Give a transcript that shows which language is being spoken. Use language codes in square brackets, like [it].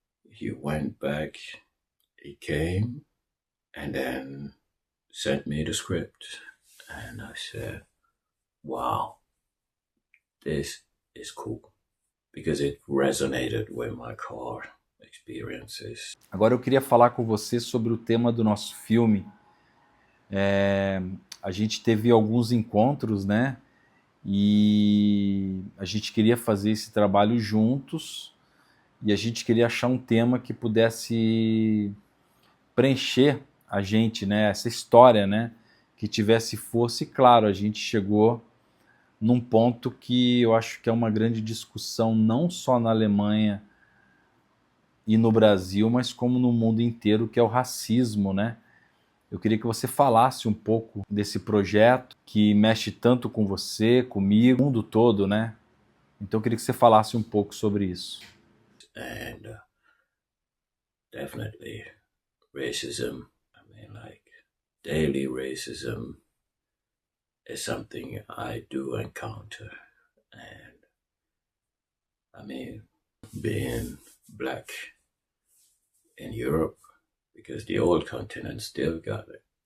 [en] He went back, he came, and then sent me the script. And I said, wow, this is cool. Because it resonated with my core experiences. [pt] Agora eu queria falar com você sobre o tema do nosso filme. A gente teve alguns encontros, né? E a gente queria fazer esse trabalho juntos e a gente queria achar um tema que pudesse preencher a gente, né? Essa história, né? Que tivesse força e, claro, a gente chegou num ponto que eu acho que é uma grande discussão não só na Alemanha e no Brasil, mas como no mundo inteiro, que é o racismo, né? Eu queria que você falasse um pouco desse projeto que mexe tanto com você, comigo, o mundo todo, né? Então eu queria que você falasse um pouco sobre isso. [en] And definitely racism, I mean, like daily racism is something I do encounter. And I mean, being black in Europe, because the old continent still got it.